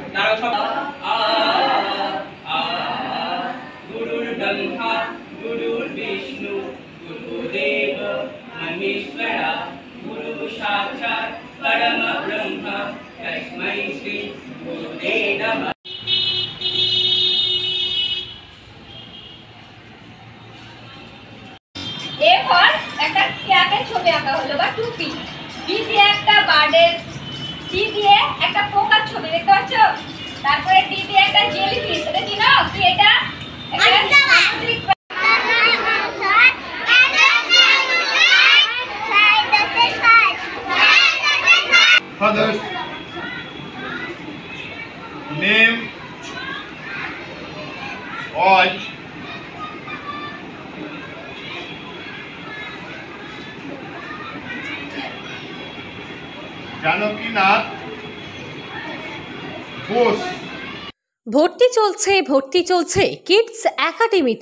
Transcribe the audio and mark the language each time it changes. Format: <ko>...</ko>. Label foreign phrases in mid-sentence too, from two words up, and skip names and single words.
<sa>गुरुर्ब्रह्मा गुरुर्विष्णु गुरुदेव महेश्वरा गुरु साक्षात् परमब्रह्म तस्मै श्री गुरुवे नमः।</sa> <bn>এরপর একটা ক্যাপের ছবি আঁকা হলো বা টুপি, বি দিয়ে একটা বার্ডের, সি দিয়ে একটা পোকার ছবি দেখতে পাচ্ছ, তারপরে ডি দিয়ে একটা জেলিফিশ, এটা কি না কি এটা একটা সামুদ্রিক</bn> <en>Fathers, name, age,</en> <bn>জানকীনাথ ঘোষ। ভর্তি চলছে কিডস একাডেমিতে।</bn>